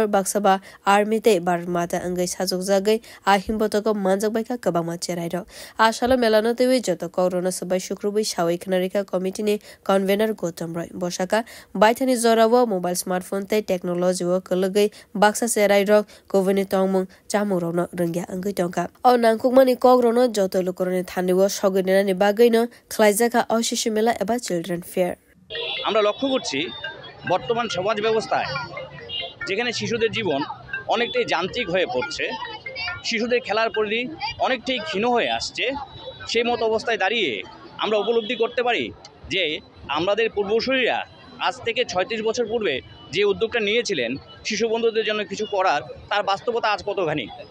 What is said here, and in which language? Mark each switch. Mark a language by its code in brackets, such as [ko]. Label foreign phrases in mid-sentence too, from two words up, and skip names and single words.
[trp] baksaba army te bar mata angai sajok jagai ahim botoko manjak baika kabama cherai ro asalo melano tewi joto corona sabai shukrubai shawai khnarika committee ni convener Gautam Roy bosaka baithani zorawo [en] mobile smartphone [trp] te technology wo kologai baksa cherai ro kovini tongmung chamu rono rungya angai tongka o nangkukmani kogrono joto lokorone thaniwo soginena ni bagaino khlaijaka [bn] আশিশু মেলা [trp] eba [en] children fair [bn] আমরা লক্ষ্য করছি বর্তমান সমাজ ব্যবস্থায় যেখানে শিশুদের জীবন অনেকটাই যান্ত্রিক হয়ে পড়ছে শিশুদের খেলার পরিধি অনেকটাই ক্ষীণ হয়ে আসছে সেই মতো অবস্থায় দাঁড়িয়ে আমরা উপলব্ধি করতে পারি যে আমাদের পূর্বসূরীরা আজ থেকে ৩৬ বছর পূর্বে যে উদ্যোগটা নিয়েছিলেন শিশু বন্ধুদের জন্য কিছু করার তার বাস্তবতা আজ কতখানি